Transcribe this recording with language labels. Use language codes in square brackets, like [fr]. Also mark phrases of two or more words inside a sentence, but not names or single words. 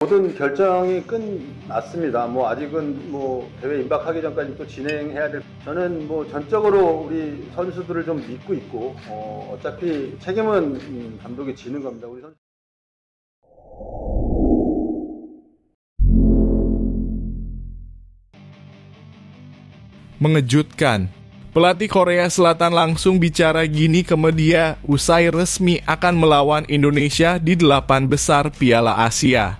[ko] 모든 결정이 끝났습니다. 아직은 대회 임박하기 전까지 또 진행해야 될. 저는 전적으로 우리 선수들을 좀 믿고 있고, 어차피 책임은 감독이 지는 겁니다. 우리 선수. [id] Mengejutkan. Pelatih Korea Selatan langsung bicara gini ke media usai resmi akan melawan Indonesia di 8 besar Piala Asia.